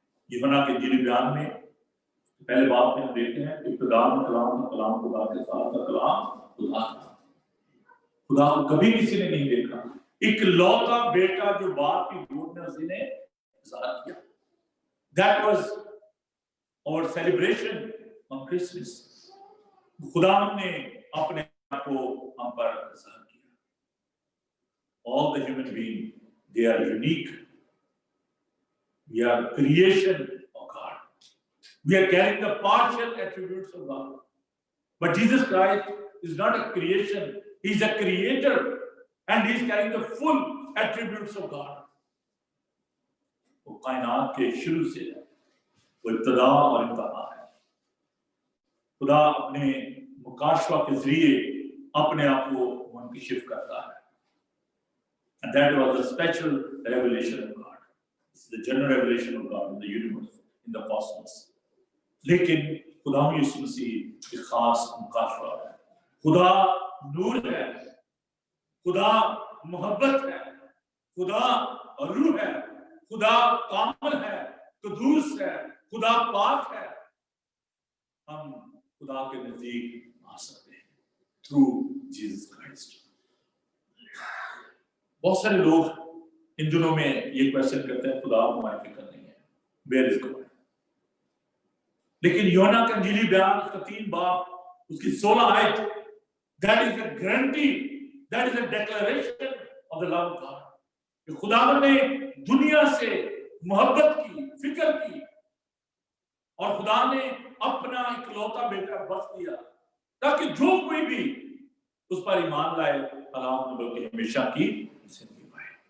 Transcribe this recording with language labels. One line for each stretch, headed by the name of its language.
Urdu: یوحنا کے انجیلی بیان میں پہلے باب میں ہم دیکھتے ہیں کہ ابتدا میں کلام تھا، کلام خدا کے ساتھ تھا، کلام خدا تھا. خدا کو کبھی کسی نے نہیں دیکھا، اکلوتا بیٹا جو باپ کی گود میں اسی نے ظاہر کیا.
English: That was our celebration on Christmas.
Urdu: خدا نے اپنے آپ کو ہم پر ظاہر کیا.
English: All the human beings, they are unique. We are creation of God. We are carrying the partial attributes of God. But Jesus Christ is not a creation. He is a creator. And he is carrying the full attributes of God.
Urdu: وہ کائنات کے شروع سے وہ ابتدا اور انتہا ہے. خدا اپنے مکاشفہ کے ذریعے اپنے آپ کو منکشف کرتا ہے.
English: And that was a special revelation of God. It's the general revelation of God in the universe, in the cosmos.
Urdu: لیکن خدا یسوع مسیح ایک خاص مکاشفہ ہے. خدا نور ہے، خدا محبت ہے، خدا روح ہے، خدا کامل ہے، قدوس ہے، خدا پاک ہے. ہم خدا کے نزدیک آ سکتے ہیں
English: Through Jesus Christ.
Urdu: بہت سارے لوگ ان دنوں میں یہ کوشچن کرتے ہیں خدا ہماری فکر نہیں ہے،
English: Where is God.
Urdu: لیکن یوحنا کا انجیلی بیان اس کا 3 باب اس کی 16 آیت،
English: that is a guarantee, that is a declaration of the love of God.
Urdu: کہ خدا نے دنیا سے محبت کی، فکر کی، اور خدا نے اپنا اکلوتا بیٹا بخش دیا تاکہ جو کوئی بھی اس پر ایمان لائے ہلاک نہ بلکہ ہمیشہ کی زندگی پائے.